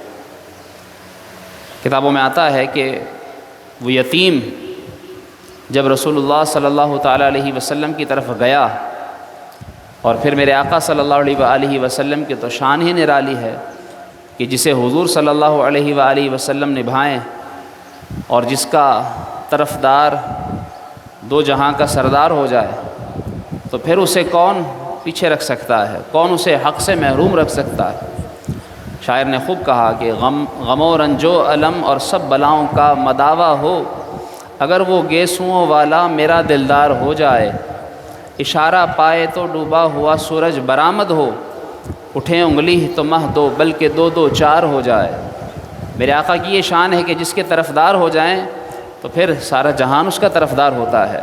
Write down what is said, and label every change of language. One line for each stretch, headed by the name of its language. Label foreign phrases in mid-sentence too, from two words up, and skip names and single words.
Urdu: کتابوں میں آتا ہے کہ وہ یتیم جب رسول اللہ
Arabic: صلی اللہ تعالیٰ علیہ وسلم
Urdu: کی طرف گیا، اور پھر میرے آقا
Arabic: صلی اللہ علیہ وآلہ وسلم
Urdu: کی تو شان ہی نرالی ہے کہ جسے حضور
Arabic: صلی اللہ علیہ وآلہ وسلم
Urdu: نبھائیں، اور جس کا طرفدار دو جہاں کا سردار ہو جائے، تو پھر اسے کون پیچھے رکھ سکتا ہے، کون اسے حق سے محروم رکھ سکتا ہے۔ شاعر نے خوب کہا کہ غم و رنج و علم اور سب بلاؤں کا مداوا ہو، اگر وہ گیسوؤں والا میرا دلدار ہو جائے، اشارہ پائے تو ڈوبا ہوا سورج برآمد ہو، اٹھے انگلی تو مہ دو بلکہ دو دو چار ہو جائے۔ میرے آقا کی یہ شان ہے کہ جس کے طرفدار ہو جائیں تو پھر سارا جہان اس کا طرفدار ہوتا ہے۔